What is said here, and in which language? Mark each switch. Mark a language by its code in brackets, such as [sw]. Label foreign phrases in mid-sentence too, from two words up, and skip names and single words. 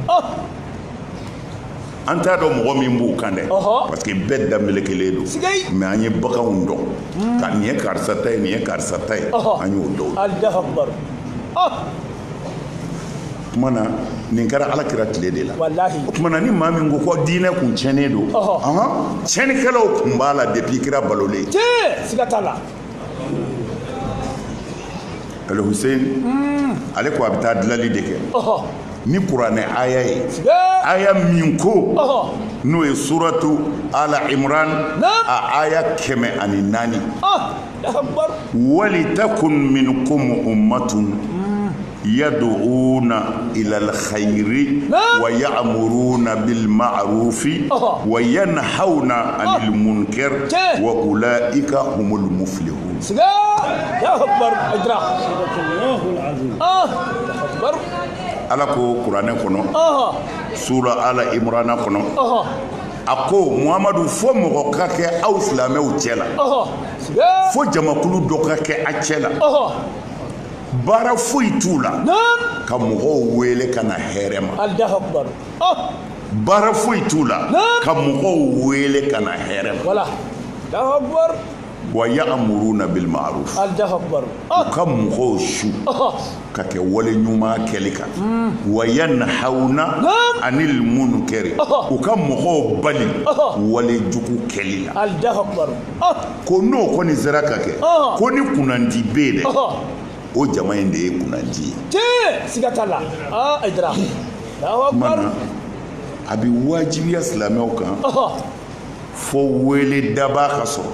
[bm] an t'a dɔn mɔgɔ min b'u kan dɛ [fr] parce que [bm] bɛɛ da melekelen don mais an ye baganw dɔn ka nin ye karisa ta ye nin ye karisa ta ye an y'o dɔn kumana nin kɛra alakira tile de la o kumana ni maa min ko ko diinɛ kun tiɲɛnen don tiɲɛnikɛlaw kun b'a la depuis kira balolen siga t'a la Ali Hussein ale ko a bɛ taa dilali de kɛ ni kuranɛ aya ye aya min ko n'o ye suratu ala imran a aya 104 [ar] ولتكن منكم أمة يدعون إلى الخير ويأمرون بالمعروف وينهون عن المنكر وأولئك هم المفلحون [bm] ala ko kuranɛ kɔnɔ sura ala imrana kɔnɔ a ko muhamadu fo mɔgɔ ka kɛ aw silamɛw cɛ la fo jamakulu dɔ ka kɛ a cɛ la baara foyi t'u la ka mɔgɔw wele ka na hɛrɛ ma baara foyi t'u la ka mɔgɔw wele ka na hɛrɛ ma [ar] ويأمرون بالمعروف [bm] u ka mɔgɔw su ka kɛ wale ɲuman kɛli kan [ar] وينهون عن المنكر [bm] u ka mɔgɔw bali wale jugu kɛli la ko n'o kɔni sera ka kɛ ko ni kunnandi bɛ yen dɛ o jama in de ye kunnandi ye siga t'a la mana a bɛ wajibiya silamɛw kan fo wele daba ka sɔrɔ